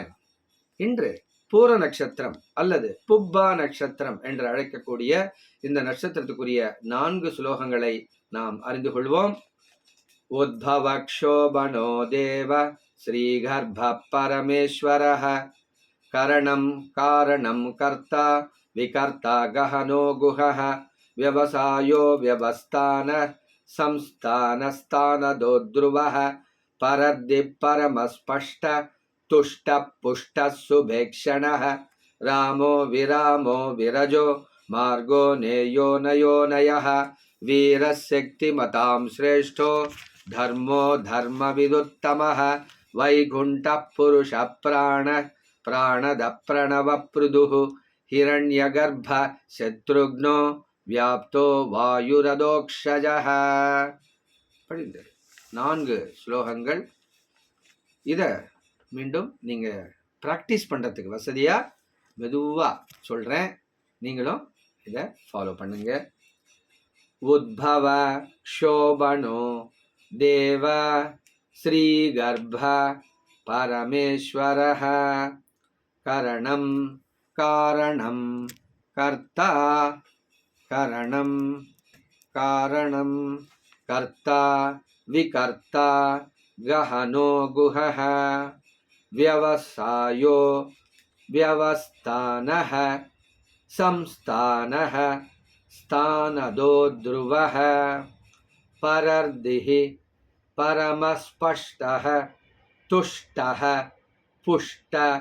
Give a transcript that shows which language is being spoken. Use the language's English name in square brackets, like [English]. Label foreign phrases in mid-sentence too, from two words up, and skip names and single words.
[Tamil] இன்று பூர நட்சத்திரம் அல்லது புப்பா நட்சத்திரம் என்று அழைக்கக்கூடிய இந்த நட்சத்திரத்துக்குரிய 4 ஸ்லோகங்களை நாம் அறிந்து கொள்வோம். [Sanskrit] उद्भवक्षोभणो देव श्रीगर्भ परमेश्वरः करणं कारणं कर्ता विकर्ता गहनो குஹः व्यवसायो व्यवस्थान संस्थानस्थानदो ध्रुवः परद्धि परमस्पष्ट तुष्ट पुष्ट सुभेक्षणः रामो विरामो विरजो मार्गो नेयो नयो नयः वीरशक्तिमतां श्रेष्ठो धर्मो धर्मविदुत्तमः वैकुण्ठः पुरुषः प्राणद प्रणवपृदुः हिरण्यगर्भ शत्रुघ्नो व्याप्तो वायुरधोक्षजः. [Tamil] படிந்தது 4 ஸ்லோகங்கள். இதை மீண்டும் நீங்கள் ப்ராக்டிஸ் பண்ணுறதுக்கு வசதியாக மெதுவாக சொல்கிறேன், நீங்களும் இதை ஃபாலோ பண்ணுங்க. [Sanskrit] उद्भव क्षोभणो देव श्रीगर्भ परमेश्वरः करणं कारणं कर्ता करणं कारणं कर्ता विकर्ता गहनो गुहः व्यवसायो व्यवस्थानः संस्थानः स्थानदो ध्रुवः परर्दिः परमस्पष्टः तुष्टः पुष्ट